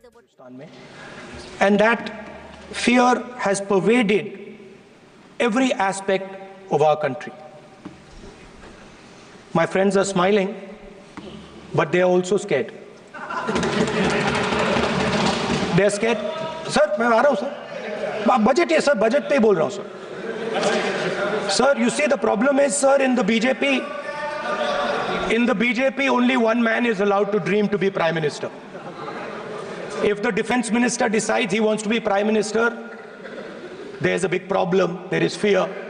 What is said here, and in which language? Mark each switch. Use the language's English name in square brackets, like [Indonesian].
[Hindi] हिंदुस्तान में, [English] and that fear has pervaded every aspect of our country. My friends are smiling, but they are also scared. They are scared. [Hindi] Sir, मैं आ रहा हूँ sir. Budget है sir, budget पे ही बोल रहा हूँ sir. [English] Sir, you see the problem is sir in the BJP only one man is allowed to dream to be Prime Minister. If the defense minister decides he wants to be Prime Minister, there's a big problem, there is fear.